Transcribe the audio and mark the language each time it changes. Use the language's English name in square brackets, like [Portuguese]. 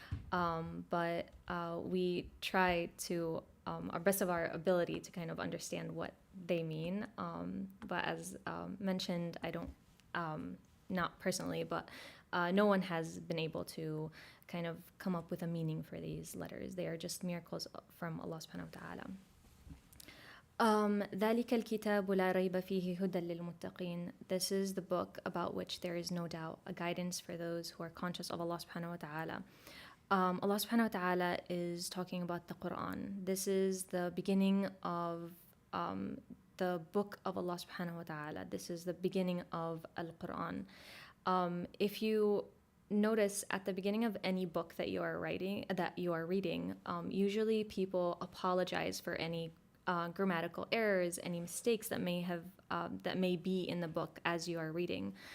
[English] But we try to our best of our ability to kind of understand what they mean. But as mentioned, I don't, not personally, but no one has been able to kind of come up with a meaning for these letters. They are just miracles from Allah subhanahu wa ta'ala. [Arabic] ذلك الكتاب لا ريب فيه هدى للمتقين. [English] This is the book about which there is no doubt, a guidance for those who are conscious of Allah subhanahu wa ta'ala. Allah subhanahu wa ta'ala is talking about the Quran. This is the beginning of the book of Allah subhanahu wa ta'ala. This is the beginning of Al-Quran. If you notice at the beginning of any book that you are reading, usually people apologize for any grammatical errors, any mistakes that may be in the book as you are reading.